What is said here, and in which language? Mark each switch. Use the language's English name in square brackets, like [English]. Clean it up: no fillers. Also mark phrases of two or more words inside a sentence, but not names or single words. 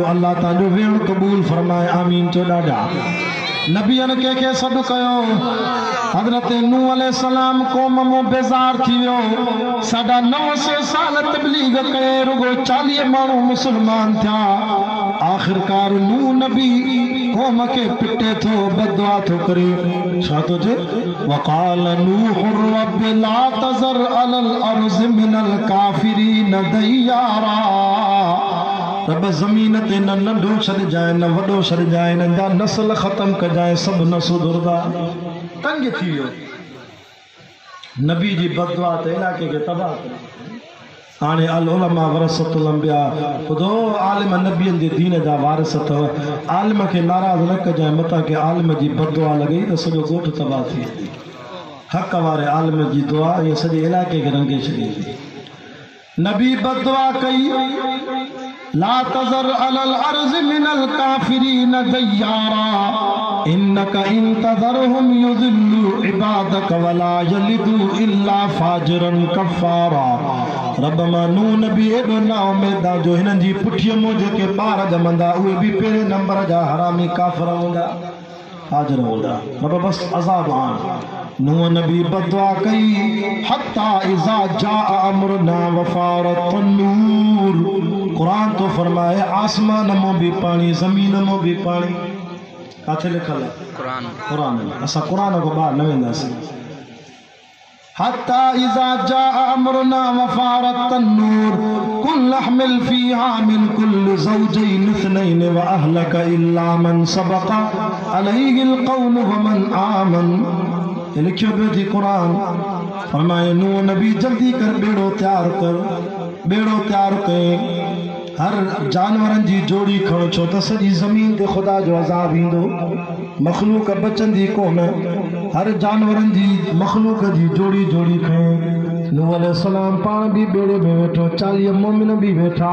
[Sindhi] अल्लाह तव्हांजो वेहणु क़बूल फरमाए, आमीन चो ॾाढा। नबियनि कंहिंखे सॾु कयो, हज़रत नूह अलैहिस्सलाम क़ौम मां बेज़ार थी वियो, 950 साल तबलीग करे रुगो 40 माण्हू मुस्लमान थिया। आख़िरकार नूह नबी क़ौम खे पिटे थो, बददुआ थो करे, छा थो चए, [Arabic] وقال نوح رب لا تذر على الأرض من الكافرين ديارا. [Sindhi] रब ज़मीन ते न नंढो छॾिजांइ न वॾो छॾिजांइ, हिननि जा नस्ल ख़तम कजांइ, सभु न सुधरंदा। तंग थी वियो, नबी जी बददुआ ते इलाइक़े खे तबाह करे। हाणे [Arabic] العلماء ورثة الأنبياء [Sindhi] ॿुधो आलिम नबियनि जे दीन जा वारिस अथव। आलिम खे नाराज़ न कजांइ मथां के आलिम जी बददुआ लॻई त सॼो ॻोठ तबाह थी वेंदी। हक़ वारे आलिम जी दुआ इहे सॼे इलाइक़े खे रंगे छॾींदी। नबी बददुआ कई [Arabic] لا تذر على الأرض من الكافرين ديارا إنك إن تذرهم يضلوا عبادك ولا يلدوا إلا فاجرا كفارا. [Sindhi] रब मां नूह नबी एॾो ना उमेदा जो हिननि जी पुठीअ मूं जेके ॿार ॼमंदा उहे बि पहिरें नंबर जा हरामी काफ़िर हूंदा, फाजिर हूंदा। रब बस अज़ाब आण। नूह नबी बददुआ कई [Arabic] حتى إذا جاء أمرنا وفار التنور. [Sindhi] कुरान तो फरमाए आसमान में भी पानी, जमीन में भी पानी। काथे लिखल है? कुरान में। असा कुरान को बाहर न वेंदासीं। [Arabic] حتى إذا جاء أمرنا وفار التنور قل احمل فيها من كل زوجين اثنين وأهلك إلا من سبق عليه القول ومن آمن. [Sindhi] लिखियो पियो थी कुरान फरमाए नूह नबी जल्दी कर बेड़ो तैयार कर, बेड़ो तैयार कई हर जानवरनि जी जोड़ी खणो छो त सॼी ज़मीन ते ख़ुदा जो अज़ाब ईंदो, मख़लूक बचंदी कोन। हर जानवरनि जी मख़लूक जी जोड़ी जोड़ी खणी नूह अलैहिस्सलाम पाण भी बेड़े में वेठो, 40 मोमिन भी वेठा।